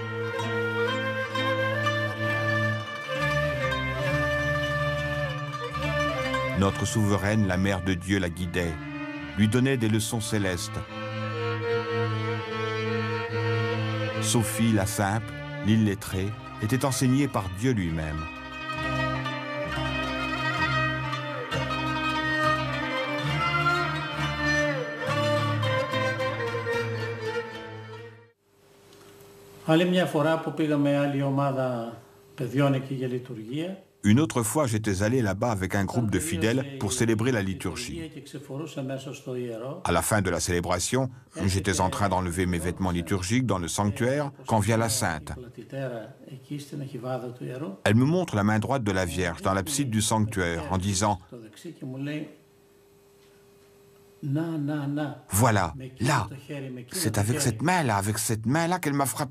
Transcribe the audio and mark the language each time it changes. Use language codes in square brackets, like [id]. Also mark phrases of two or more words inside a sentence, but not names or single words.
[fr] Notre souveraine, la Mère de Dieu, la guidait, lui donnait des leçons célestes. Sophie, la simple, l'illettrée, était enseignée par Dieu lui-même. [el] Άλλη μια φορά που πήγαμε άλλη ομάδα παιδιών εκεί για λειτουργία. [fr] Une autre fois, j'étais allé là-bas avec un groupe de fidèles pour célébrer la liturgie. À la fin de la célébration, j'étais en train d'enlever mes vêtements liturgiques dans le sanctuaire quand vient la Sainte. Elle me montre la main droite de la Vierge dans l'abside du sanctuaire en disant « Voilà, là, c'est avec cette main-là qu'elle m'a frappé.